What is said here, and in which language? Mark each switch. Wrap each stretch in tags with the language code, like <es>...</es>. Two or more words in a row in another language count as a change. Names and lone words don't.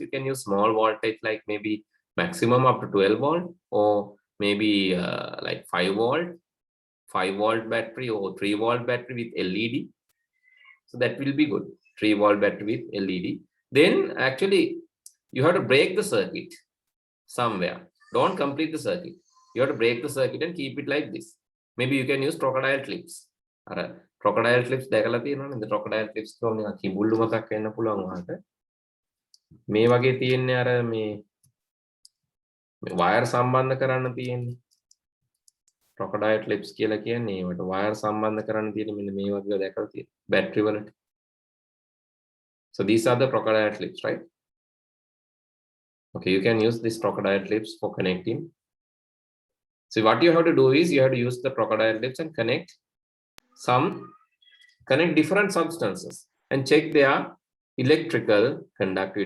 <en>You can use small voltage, like maybe maximum up to 12 volt, or maybe like 5 volt battery, or 3 volt battery with LED. So that will be good. 3 volt battery with LED. Then actually you have to break the circuit somewhere. Don't complete the circuit. You have to break the circuit and keep it like this. Maybe you can use crocodile clips. Crocodile clips</en> <si>දැකලා තියෙනවනේ.</si> <en>The crocodile clips</en> <si>කොහොම නිකන් කිඹුල්ලු මතක් වෙන්න පුළුවන් වාට. මේ වගේ තියෙන්නේ අර මේ wire සම්බන්ධ කරන්න තියෙන්නේ.</si> <en>crocodile clips</en> <si>කියලා කියන්නේ ඒවට wire සම්බන්ධ කරන්න තියෙන මෙන්න මේ වගේ දැකලා තියෙනවා. Battery වලට.</si> <en>So these are the crocodile clips, right? Okay, you can use these crocodile clips for connecting. So what you have to do is you have to use the crocodile clips and connect different substances and check their electrical conductivity.</en>